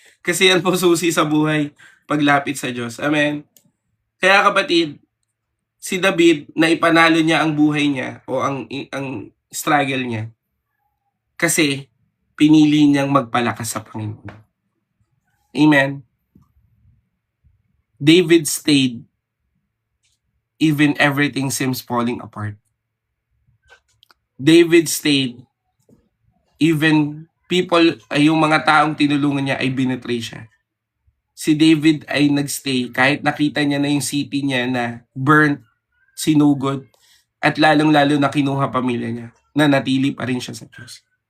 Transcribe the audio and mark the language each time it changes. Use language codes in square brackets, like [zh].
[tl] Kasi yan po susi sa buhay, paglapit sa Diyos. Amen. Kaya kapatid, si David naipanalo niya ang buhay niya o ang struggle niya kasi pinili niyang magpalakas sa Panginoon. Amen. [en] David stayed even everything seems falling apart. David stayed even people [tl] ay yung mga taong tinulungan niya ay binetray siya. Si David ay nagstay kahit nakita niya na yung city niya na burnt, sinugod, at lalong-lalo na kinuha pamilya niya, na natili pa rin siya sa Diyos.